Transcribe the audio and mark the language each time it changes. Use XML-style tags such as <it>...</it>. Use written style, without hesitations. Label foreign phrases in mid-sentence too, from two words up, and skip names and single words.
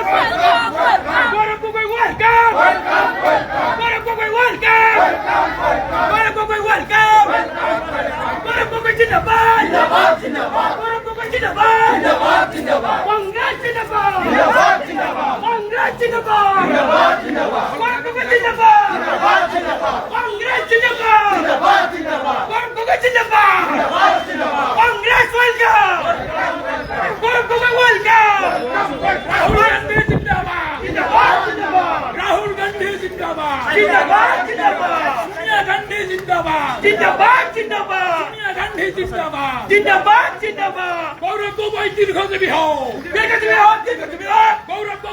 <en>Gauram Gogoi welcome! Gauram Gogoi welcome! Gauram Gogoi welcome! Gauram Gogoi जिंदाबाद!</en> <hi>जिंदाबाद जिंदाबाद! Gauram Gogoi जिंदाबाद! जिंदाबाद जिंदाबाद! Congress जिंदाबाद! जिंदाबाद जिंदाबाद! Congress जिंदाबाद! जिंदाबाद जिंदाबाद! Gauram Gogoi जिंदाबाद! जिंदाबाद जिंदाबाद! Congress जिंदाबाद! जिंदाबाद जिंदाबाद! Gauram Gogoi जिंदाबाद! जिंदाबाद जिंदाबाद!</hi> <en>Congress welcome! Gauram Gogoi welcome!</en> <hi>राहुल गांधी जिंदाबाद, जिंदाबाद, जिंदाबाद, राहुल गांधी जिंदाबाद, जिंदाबाद, जिंदाबाद, सोनिया गांधी जिंदाबाद, जिंदाबाद, जिंदाबाद, सोनिया गांधी जिंदाबाद, जिंदाबाद, जिंदाबाद, गौरव गगोई दीर्घजीवी हो, दीर्घजीवी हो, दीर्घजीवी हो, गौरव गगोई</hi>